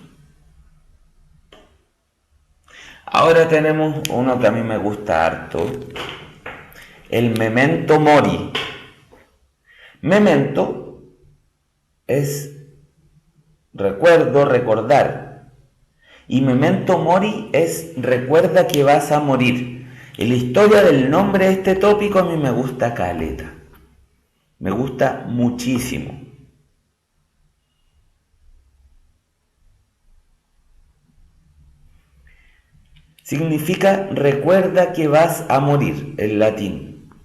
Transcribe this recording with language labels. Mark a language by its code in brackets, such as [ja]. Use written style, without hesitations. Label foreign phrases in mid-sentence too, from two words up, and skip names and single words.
[es] Ahora tenemos uno que a mí me gusta harto, el [la] memento mori. [es] Memento es recuerdo, recordar. Y [la] memento mori [es] es recuerda que vas a morir. Y la historia del nombre de este tópico a mí me gusta caleta. Me gusta muchísimo. Significa recuerda que vas a morir, en latín.